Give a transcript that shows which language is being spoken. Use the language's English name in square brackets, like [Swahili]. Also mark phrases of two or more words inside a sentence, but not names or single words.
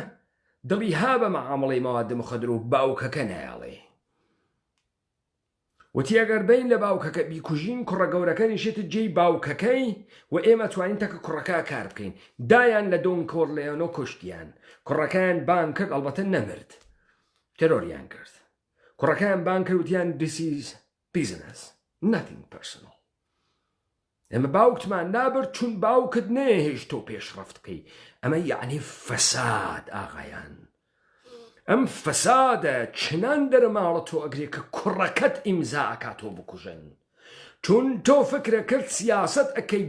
[Central Kurdish] دڵی ها بە مەعامڵەی مەوادە مخەدەر و باوکەکە نایاڵێ وتی ئەگەر بین لە باوکەکە بیکوژین کوڕە گەورەکەنی شێتت جێی باوکەکەی و ئێمە توانین تەکە کوڕەکە کار بکەین دایان لە دۆن کۆرلێۆنۆ کوشتیان کوڕەکەیان بان کرد ئەڵبەتە نەمرد تێرۆریان کرد کوڕەکەیان بان کرد وتیان [English] this is business nothing personal [Central Kurdish] ئێمە باوکتمان نابرد چون باوکت نەهێش تۆ پێشڕەفت بکەی ئەمە یعنی فەساد ئاغایان ئەم فەسادە چنان دەرەماڵە تۆ ئەگرێ کە کوڕەکەت ئیمزا ئەکات تۆ بکوژن چون تۆ فکرە کرد سیاسەت ئەەکەی